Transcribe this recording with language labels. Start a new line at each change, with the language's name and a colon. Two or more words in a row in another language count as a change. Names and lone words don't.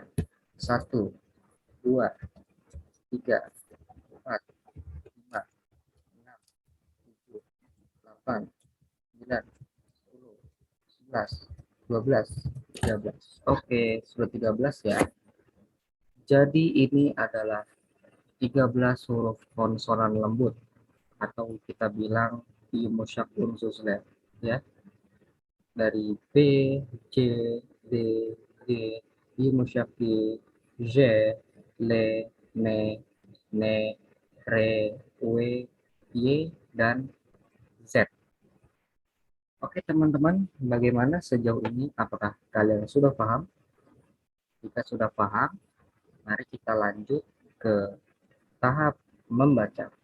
Indonesian: 1, 2, 3, 4, 5, 6, 7, 8, 9, 10, 11, 12, 13. Oke, sudah 13 ya. Jadi ini adalah 13 huruf konsonan lembut atau kita bilang Musyak Unsuslet ya. Dari B, C, D, G, Musyak J, Le, Ne, Ne, Re, W, Y, dan Z. Oke teman-teman, bagaimana sejauh ini? Apakah kalian sudah paham? Jika sudah paham, mari kita lanjut ke tahap membaca.